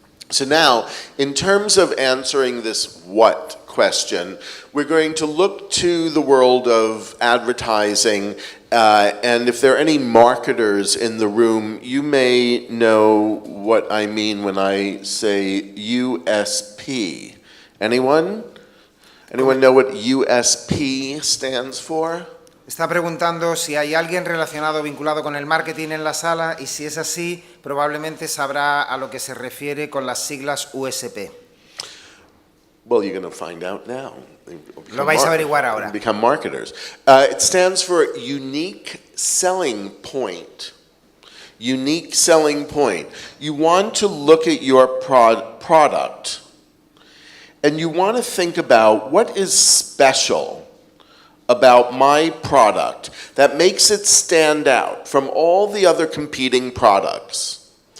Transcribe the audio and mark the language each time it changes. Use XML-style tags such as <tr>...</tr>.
<en>So now, in terms of answering this what question, we're going to look to the world of advertising, and if there are any marketers in the room, you may know what I mean when I say USP. Anyone? Anyone know what USP stands for?</en> <es>Está preguntando si hay alguien relacionado, vinculado con el marketing en la sala, y si es así, probablemente sabrá a lo que se refiere con las siglas USP.</es> <en>Well, you're going to find out now.</en> <es>Lo vais a averiguar ahora.</es> <en>Become marketers. It stands for unique selling point. Unique selling point. You want to look at your product, and you want to think about what is special about my product that makes it stand out from all the other competing products.</en>